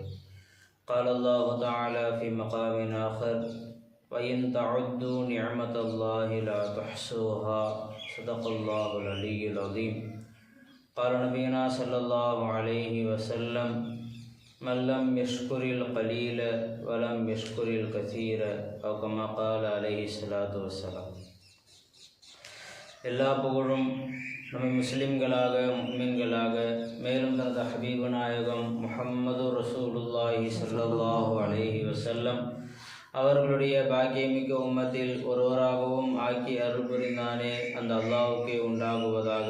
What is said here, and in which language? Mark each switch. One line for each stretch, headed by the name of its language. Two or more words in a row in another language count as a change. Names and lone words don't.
Arabic: قال الله تعالى في مقام آخر وإن تعدوا نعمة الله لا تحصوها. صدق الله العلي العظيم. قال نبينا صلى الله عليه وسلم من لم يشكر القليل ولم يشكر الكثير أو كما قال عليه الصلاة والسلام.
Tamil: எல்லா புகழும் நம்மை முஸ்லிம்களாக முஃமின்களாக மேலும் தனது ஹபீபு நாயகம் முஹம்மது
Arabic: رسول الله صلى الله عليه وسلم
Tamil: அவர்களுடைய பாக்கியமிக்க உம்மத்தில் ஒருவராகவும் ஆக்கி அருள் புரிந்தானே அந்த அல்லாஹ்வுக்கே உண்டாகுவதாக.